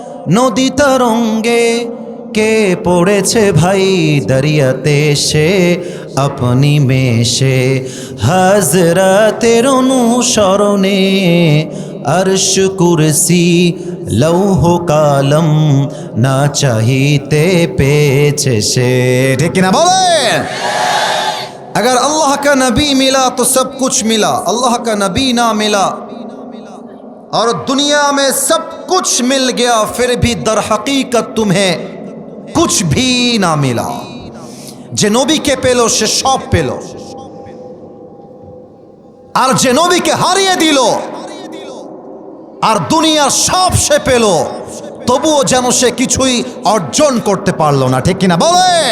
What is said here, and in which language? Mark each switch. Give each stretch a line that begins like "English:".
Bangla: নদী তরঙ্গে কে পড়েছে ভাই দরিয়াতে সে আপনি মেশে। হযরতের অনুসরণে আরশ কুরসি লৌহ কালম না চাহিতে পেয়েছে সে, ঠিক কিনা বলে?
Hindi: अगर अल्लाह का नबी मिला तो सब कुछ मिला, अल्लाह का नबी ना मिला और दुनिया में सब कुछ मिल गया फिर भी दर हकीकत तुम्हें कुछ भी ना मिला।
Bangla: जे नबी के पेलो से सब पेलो, और जे नबी के हारिए दिलो আর দুনিয়ার সব সে পেল, তবুও যেন সে কিছুই অর্জন করতে পারলো না, ঠিক কিনা বলে?